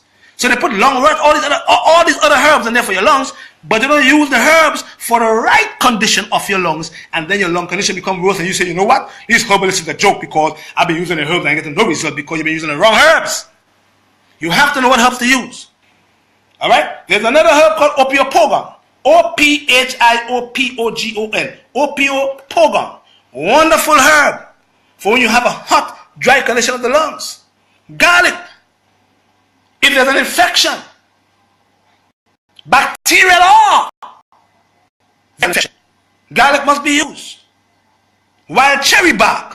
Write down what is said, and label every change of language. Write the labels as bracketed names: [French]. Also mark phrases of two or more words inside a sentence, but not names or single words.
[English] So they put lungwort, all these other herbs in there for your lungs, but they don't use the herbs for the right condition of your lungs, and then your lung condition becomes worse, and you say, you know what? These herbalists is a joke because I've been using the herbs and I'm getting no result because you've been using the wrong herbs. You have to know what herbs to use. Alright? There's another herb called opiopogon. O-P-H-I-O-P-O-G-O-N. Opiopogon. Wonderful herb for when you have a hot, dry condition of the lungs. Garlic. If there's an infection, bacterial or infection, garlic must be used. Wild cherry bark.